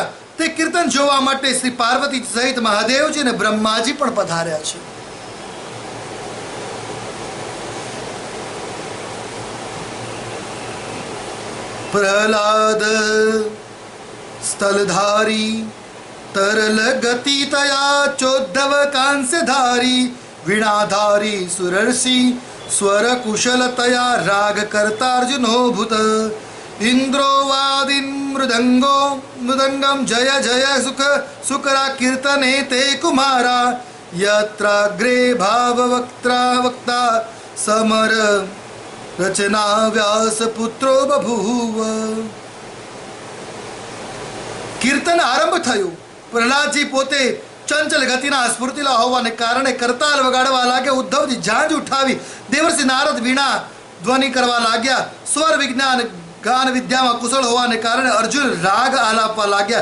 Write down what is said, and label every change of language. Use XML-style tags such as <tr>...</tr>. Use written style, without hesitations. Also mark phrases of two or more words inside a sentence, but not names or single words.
<gu>તે કીર્તન જોવા માટે શ્રી પાર્વતી સહિત મહાદેવજી અને બ્રહ્માજી પણ પધાર્યા છે.</gu> <sa>પ્રહલાદ સ્થલધારી तरल गति तया चोद्धव कांस्यधारी वीणाधारी सुरर्षि स्वर कुशल तया राग कर्तार्जुनो भूत इंद्रो वादिन मृदंगम जय जय सुख सुकरा कीर्तने ते कुमारा यत्राग्रे भाव वक्ता समर रचना व्यास पुत्रो बभूव.</sa> <gu>કીર્તન આરંભ થયું. પ્રહલાદજી પોતે ચંચલ ગતિના સ્ફૂર્તિલા હોવાને કારણે કરતાલ વગાડવા લાગ્યા. ઉદ્ધવજી ઝાંઝ ઉઠાવી. દેવર્ષિ નારદ વીણા ધ્વનિ કરવા લાગ્યા. સ્વર વિજ્ઞાન ગાન વિદ્યામાં કુશળ હોવાને કારણે અર્જુન રાગ આલાપવા લાગ્યા.</gu>